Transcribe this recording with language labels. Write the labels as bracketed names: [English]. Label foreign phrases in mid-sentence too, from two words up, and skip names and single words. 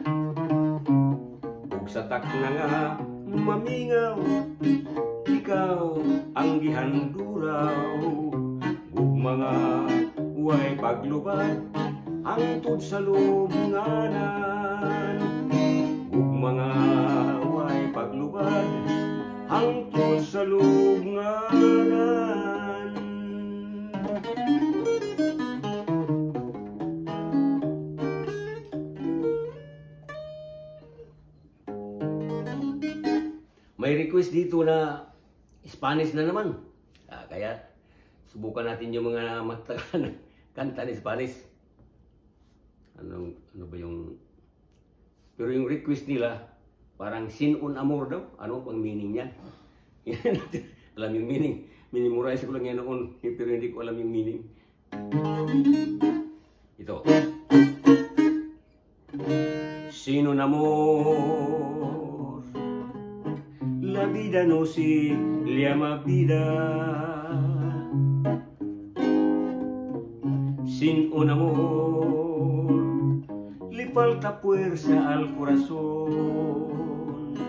[Cebuano] ug sa takna nga mamingaw ikaw ang gihanduraw ug mga way paglubad hangtod sa lubnganan ug mga way paglubad hangtod sa lubnganan. [Filipino] May request dito na Spanish na naman. Kaya subukan natin yung mga matagal kanta ni Spanish. Ano ba yung... Pero yung request nila, parang [Spanish] sin un amor [Filipino] daw. Ano bang meaning niya? Alam yung meaning. Minimorize ko lang yan noon, pero hindi ko alam yung meaning. Ito. [Spanish] Sin un amor, la vida no se llama vida. Sin un amor le falta fuerza al corazón.